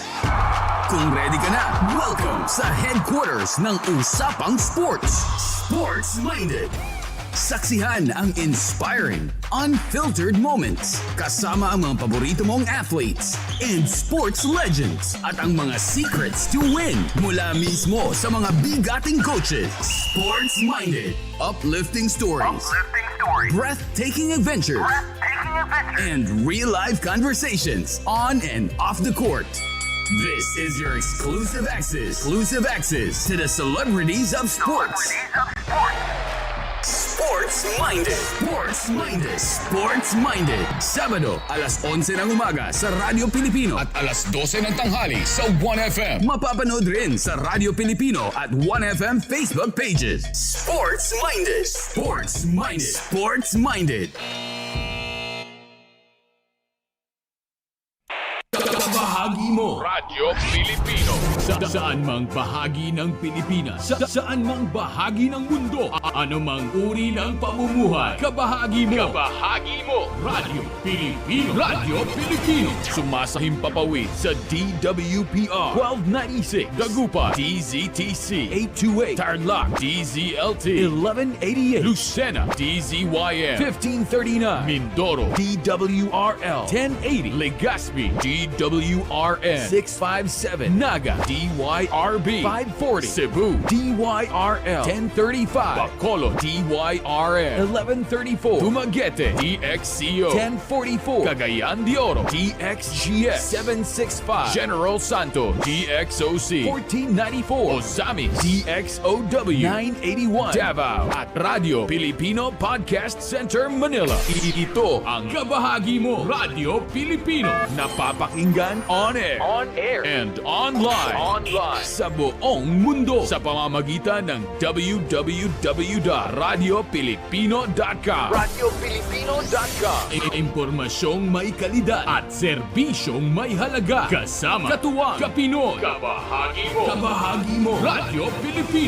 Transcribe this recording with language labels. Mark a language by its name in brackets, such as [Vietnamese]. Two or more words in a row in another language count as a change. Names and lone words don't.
[Filipino] Kung ready ka na, welcome sa headquarters ng Usapang Sports, Sports Minded. Saksihan ang [English] inspiring, unfiltered moments [Filipino] kasama ang mga paborito mong [English] athletes and sports legends [Filipino] at ang mga [English] secrets to win [Filipino] mula mismo sa mga bigating coaches. [English] Sports Minded. Uplifting stories. Breathtaking adventures. And real-life conversations on and off the court. This is your exclusive access to the celebrities of sports. Sports Minded. Sports Minded. Sports Minded. [Filipino] Sabado, alas 11 ng umaga sa Radyo Pilipino at alas 12 ng tanghali sa 1FM. Mapapanood rin sa Radyo Pilipino at 1FM Facebook pages. Sports Minded. Sports Minded. Sports Minded. Bahagi mo Radyo Pilipino saan mang bahagi ng Pilipinas, saan mang bahagi ng mundo, anumang uri ng pamumuhay, kabahagi mo Radyo Pilipino. Radyo Pilipino sumasahim papawid sa DWPR 1296 Dagupan, DZTC 828 Tarlac, DZLT 1188 Lucena, DZYM 1539 Mindoro, DWRL 1080 Legazpi, DWRN 657 Naga, DYRB 540 Cebu, DYRL 1035 Bacolod, DYRN 1134 Dumaguete, DXCO 1044 Cagayan de Oro, DXGS 765 General Santos, DXOC 1494 Ozamis, DXOW 981 Davao at Radio Filipino Podcast Center Manila. Ito ang kabahagi mo Radyo Pilipino. Napapakinggan [English] on air and online [Filipino] sa buong mundo sa pamamagitan ng www.radiopilipino.com. Impormasyong may kalidad at serbisyong may halaga. Kasama, katuwang, kapinoy, kabahagi mo, Radyo Pilipino.